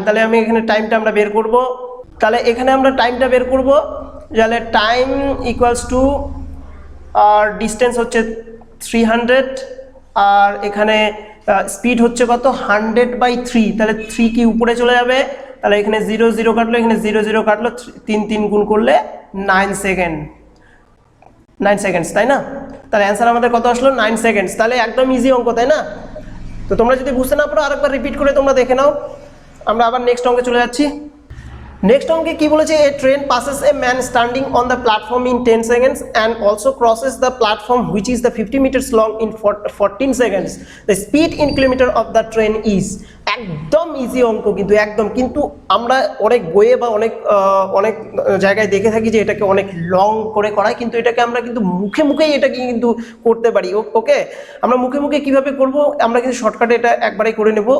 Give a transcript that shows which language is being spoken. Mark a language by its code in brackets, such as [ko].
[bn] তাহলে আমি এখানে টাইমটা আমরা বের করব। তাহলে এখানে আমরা টাইমটা বের করব, তাহলে time equals to, আর distance হচ্ছে 300, আর এখানে স্পিড হচ্ছে কত 100/3, তাহলে 3 কি উপরে চলে যাবে, তাহলে এখানে 0 0 কাটলো, এখানে 0 0 কাটলো, 3 3 গুণ করলে 9 সেকেন্ড, 9 সেকেন্ডস, তাই না। তাহলে অ্যান্সার আমাদের কত আসলো 9 সেকেন্ডস। তাহলে একদম ইজি অঙ্ক, তাই না। তো তোমরা যদি বুঝতে না পারো আরেকবার রিপিট করে তোমরা দেখে নাও। আমরা আবার নেক্সট অঙ্কে চলে যাচ্ছি। নেক্সট অঙ্কে কি বলেছে, [en] A train passes a man standing on the platform in 10 seconds and also crosses the platform which is the 50 meters long in 14 seconds. The speed in kilometer of the train is, [bn] একদম easy অঙ্ক কিন্তু একদম, কিন্তু আমরা অনেক বইয়ে বা অনেক জায়গায় দেখে থাকি যে এটাকে অনেক লং করে করায়, কিন্তু এটাকে আমরা কিন্তু মুখে মুখেই এটাকে কিন্তু করতে পারি। ওকে, আমরা মুখে মুখে কিভাবে করব, আমরা কিন্তু শর্টকাটে এটা একবারেই করে নেব।